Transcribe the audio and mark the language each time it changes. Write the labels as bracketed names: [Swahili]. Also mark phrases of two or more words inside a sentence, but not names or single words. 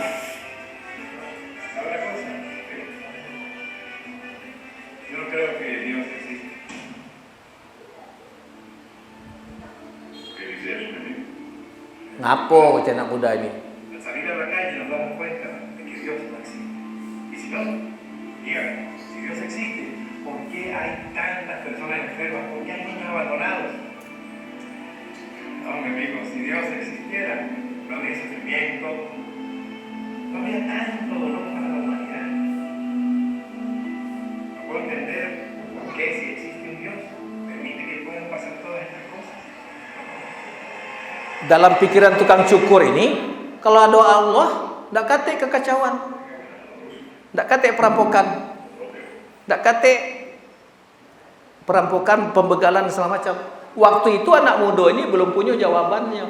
[Indonesian] Ngapo kata anak muda ini? [Spanish] No, mi amigo, si Dios existiera, no habría sufrimiento, no habría tanto dolor para la humanidad. No puedo entender por qué, si existe un Dios, permite que puedan pasar todas estas cosas. [Indonesian] Dalam pikiran tukang cukur ini, kalau ada Allah, tidak kate kekacauan, tidak kate perampokan, tidak kate perampokan, pembegalan segala macam. Waktu itu anak muda ini belum punya jawabannya.